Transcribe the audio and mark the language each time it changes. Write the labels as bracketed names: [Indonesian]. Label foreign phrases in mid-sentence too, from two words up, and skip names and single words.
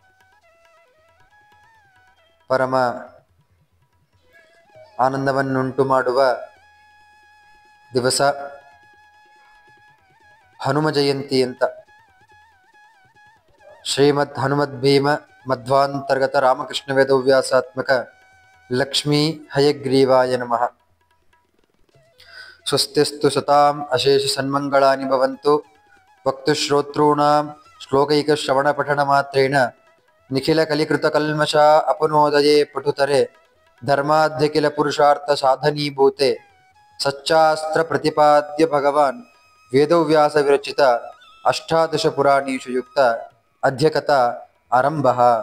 [Kannada] ಪರಮ ಆನಂದವನ್ನುಂಟು ಮಾಡುವ ದಿವಸ ಹನುಮ ಜಯಂತಿ ಅಂತ. [Sanskrit] ಶ್ರೀಮದ್ ಹನುಮದ್ಭೀಮ ಮಧ್ವಾಂತರ್ಗತ ರಾಮಕೃಷ್ಣ ವೇದವ್ಯಾಸಾತ್ಮಕ ಲಕ್ಷ್ಮೀ ಹಯಗ್ರೀವಾಯ ನಮಃ. ಸ್ವಸ್ತಿಸ್ತು ಸತಾಂ ಅಶೇಷ ಸನ್ಮಂಗಳಾನಿ ಭವಂತು. ವಕ್ತುಶ್ರೋತॄಣಾಂ ಶ್ಲೋಕೈಕಶ್ರವಣ ಪಠಣ ಮಾತ್ರೇಣ ನಿಖಿಲ ಕಲಿಕೃತ ಕಲ್ಮಷ ಅಪನೋದಯೇ ಪಟುತರೆ ಧರ್ಮಾಧ್ಯಕಿಲ ಪುರುಷಾರ್ಥ ಸಾಧನೀಭೂತೆ ಸಚ್ಚಾಸ್ತ್ರ ಪ್ರತಿಪಾದ್ಯ ಭಗವಾನ್ ವೇದವ್ಯಾಸ ವಿರಚಿತ ಅಷ್ಟಾದಶ ಪುರಾಣೀಷು ಯುಕ್ತ ಅಧ್ಯಕಥಾ ಆರಂಭಃ.